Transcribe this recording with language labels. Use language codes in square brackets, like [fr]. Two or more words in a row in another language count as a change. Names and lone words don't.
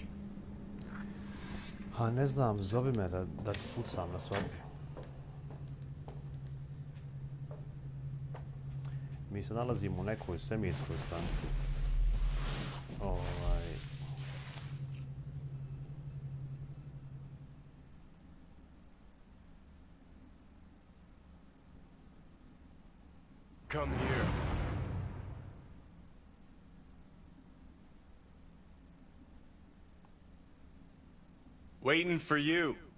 [sr] A ne znam, zovi me da ti pucam na svadbi. Mi se nalazimo u nekoj svemirskoj stanici. [en] Come here. Waiting for you.